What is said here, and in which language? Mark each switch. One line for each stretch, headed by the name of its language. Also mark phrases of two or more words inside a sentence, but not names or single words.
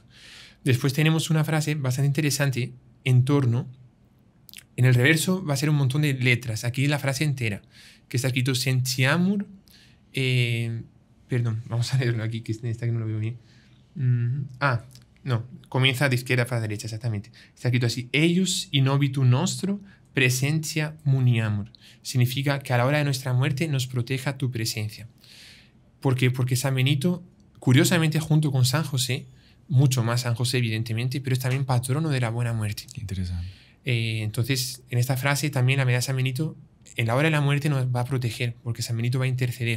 Spanish: Después tenemos una frase bastante interesante en torno. En el reverso va a ser un montón de letras. Aquí es la frase entera, que está escrito Sentiamur. Perdón, vamos a leerlo aquí, que está que no lo veo bien. No, comienza de izquierda para derecha, exactamente. Está escrito así:
Latin: Eius in obitu nostro presentia muniamur.
Spanish: Significa que a la hora de nuestra muerte nos proteja tu presencia. ¿Por qué? Porque San Benito, curiosamente, junto con San José, mucho más San José, evidentemente, pero es también patrono de la buena muerte. Qué interesante. Entonces, en esta frase también la medalla de San Benito, en la hora de la muerte nos va a proteger, porque San Benito va a interceder.